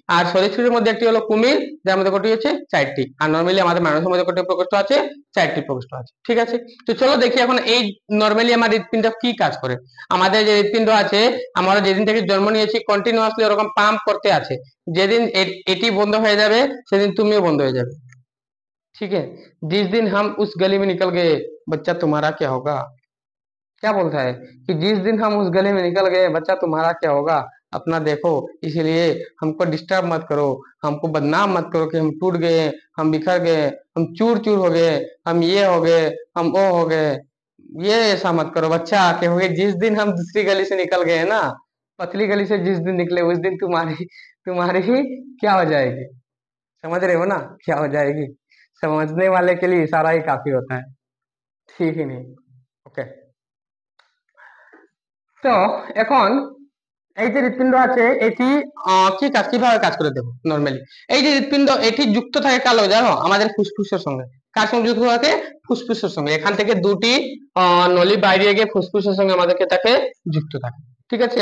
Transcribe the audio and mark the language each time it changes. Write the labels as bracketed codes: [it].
[bn] আর সরীসৃপের মধ্যে একটি হলো কুমির, যার মধ্যে কয়টি আছে, চারটি। আর নর্মালি আমাদের মানুষের মধ্যে কয়টি প্রকোষ্ঠ আছে, চারটি প্রকোষ্ঠ আছে, ঠিক আছে। তো চলো দেখি এখন এই নর্মালি আমার হৃৎপিণ্ড কি কাজ করে। আমাদের যে হৃৎপিণ্ড আছে, আমরা যেদিন থেকে জন্ম নিয়েছি কন্টিনিউয়াসলি ওরকম পাম্প করতে আছে, যেদিন এটি বন্ধ হয়ে যাবে সেদিন তুমিও বন্ধ হয়ে যাবে, [hi] ठीक है। जिस दिन हम उस गली में निकल गए, बच्चा तुम्हारा क्या होगा। क्या बोलता है कि जिस दिन हम उस गली में निकल गए, बच्चा तुम्हारा क्या होगा। अपना देखो, इसलिए हमको डिस्टर्ब मत करो, हमको बदनाम मत करो कि हम टूट गए, हम बिखर गए, हम चूर चूर हो गए, हम ये हो गए, हम वो हो गए। ये ऐसा मत करो बच्चा, क्योंकि जिस दिन हम दूसरी गली से निकल गए ना, पतली गली से जिस दिन निकले, उस दिन तुम्हारी तुम्हारी ही क्या हो जाएगी। समझ रहे हो ना, क्या हो जाएगी। समझने वाले के लिए इशारा ही काफी होता है, ठीक ही नहीं। [en] Okay. [bn] তো এখন এই যে হৃৎপিণ্ড আছে এটি কি কাজ, কিভাবে কাজ করে দেবো। নরমালি এই যে হৃৎপিণ্ড, এটি যুক্ত থাকে কালো, জানো, আমাদের ফুসফুসের সঙ্গে। কার সঙ্গে যুক্ত থাকে, ফুসফুসের সঙ্গে। এখান থেকে দুটি নলি বাইরে গিয়ে ফুসফুসের সঙ্গে আমাদেরকে তাকে যুক্ত থাকে, ঠিক আছে।